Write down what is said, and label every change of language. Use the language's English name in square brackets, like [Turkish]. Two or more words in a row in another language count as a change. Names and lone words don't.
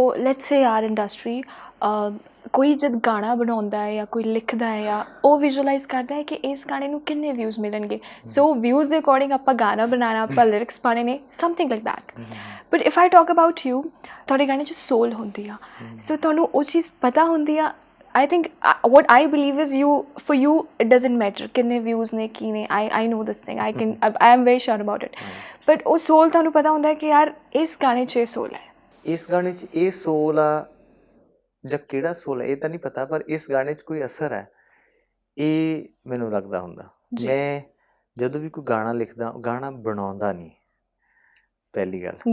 [English] so let's say our industry [Punjabi] ਕੋਈ ਜਦ ਗਾਣਾ ਬਣਾਉਂਦਾ ਹੈ ਜਾਂ ਕੋਈ ਲਿਖਦਾ ਹੈ ਜਾਂ ਉਹ ਵਿਜ਼ੂਅਲਾਈਜ਼ ਕਰਦਾ ਹੈ ਕਿ ਇਸ ਗਾਣੇ ਨੂੰ ਕਿੰਨੇ ਵਿਊਜ਼ ਮਿਲਣਗੇ, ਸੋ ਵਿਊਜ਼ ਦੇ ਅਕੋਰਡਿੰਗ ਆਪਾਂ ਗਾਣਾ ਬਣਾਉਣਾ, ਆਪਾਂ ਲਿਰਿਕਸ ਪਾਉਣੇ ਨੇ, [English] something like that. but if I talk about you, [Punjabi] ਤੁਹਾਡੇ ਗਾਣੇ 'ਚ ਸੋਲ ਹੁੰਦੀ ਆ, ਸੋ ਤੁਹਾਨੂੰ ਉਹ ਚੀਜ਼ ਪਤਾ ਹੁੰਦੀ ਆ। [English] I think what I believe is for you it doesn't matter [Punjabi] ਕਿੰਨੇ views ਨੇ ਕੀ ਨੇ, [English] I know this thing, I am very sure about it, but [Punjabi] ਉਹ soul ਤੁਹਾਨੂੰ ਪਤਾ ਹੁੰਦਾ ਹੈ ਕਿ ਯਾਰ ਇਸ ਗਾਣੇ 'ਚ ਇਹ soul ਹੈ, ਇਸ ਗਾਣੇ 'ਚ ਇਹ soul ਆ ਜਾਂ ਕਿਹੜਾ soul ਹੈ ਇਹ ਤਾਂ ਨਹੀਂ ਪਤਾ, ਪਰ ਇਸ ਗਾਣੇ 'ਚ ਕੋਈ ਅਸਰ ਹੈ ਇਹ ਮੈਨੂੰ ਲੱਗਦਾ ਹੁੰਦਾ। ਮੈਂ ਜਦੋਂ ਵੀ ਕੋਈ ਗਾਣਾ ਲਿਖਦਾ, ਗਾਣਾ ਬਣਾਉਂਦਾ ਨਹੀਂ, ਪਹਿਲੀ ਗੱਲ